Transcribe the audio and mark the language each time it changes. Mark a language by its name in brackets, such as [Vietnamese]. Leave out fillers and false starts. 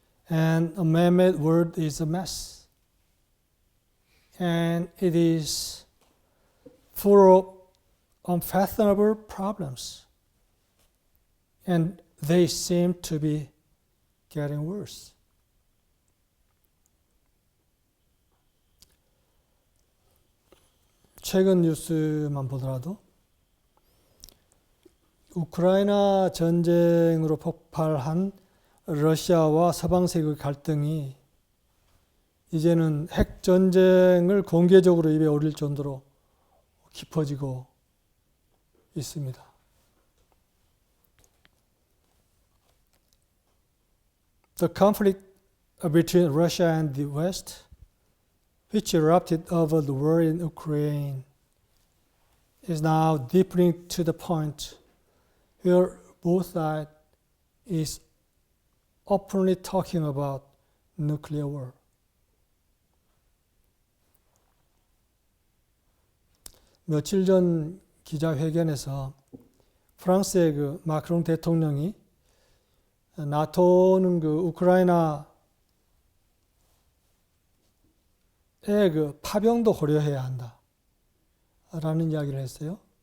[English] And a man-made world is a mess. And it is full of unfathomable problems. And they seem to be getting worse. [Korean] 최근 뉴스만 보더라도 우크라이나 전쟁으로 폭발한 러시아와 서방 세계의 갈등이 이제는 핵 전쟁을 공개적으로 입에 올릴 정도로 깊어지고 있습니다. [English] The conflict between Russia and the West, which erupted over the war in Ukraine, is now deepening to the point where both sides is openly talking about nuclear war. [Korean] 며칠 전 기자회견에서 프랑스의 그 마크롱 대통령이 나토는 그 우크라이나의 그 파병도 고려해야 한다 라는 이야기를 했어요.